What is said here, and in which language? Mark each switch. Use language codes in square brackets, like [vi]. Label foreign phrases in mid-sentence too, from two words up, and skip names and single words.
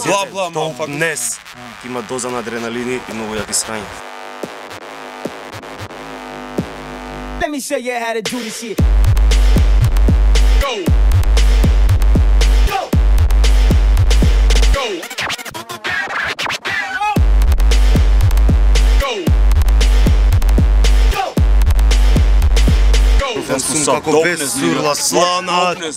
[mk] Dopeness. Има доза на адреналини и многу јаки срања. [en] Let me show you how to do this shit. Go. Go. Go. [mk] Јас сум како без сурла слана.